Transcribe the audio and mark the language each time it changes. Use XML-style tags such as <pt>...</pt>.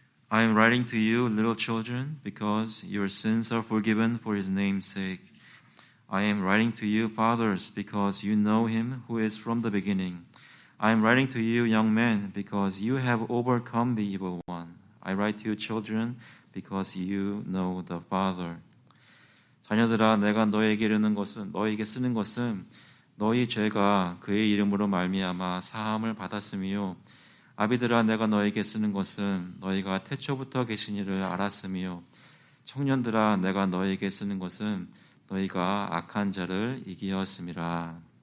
<en>I am writing to you, little children, because your sins are forgiven for his name's sake. I am writing to you, fathers, because you know him who is from the beginning. I am writing to you, young men, because you have overcome the evil one. I write to you, children, because you know the Father.</en> <ko>자녀들아, 내가 너에게 쓰는 것은 너희 죄가 그의 이름으로 말미암아 사함을 받았음이요. 아비들아, 내가 너에게 쓰는 것은 너희가 태초부터 계신 이를 알았으며 청년들아, 내가 너에게 쓰는 것은 너희가 악한 자를 이기었음이라.</ko>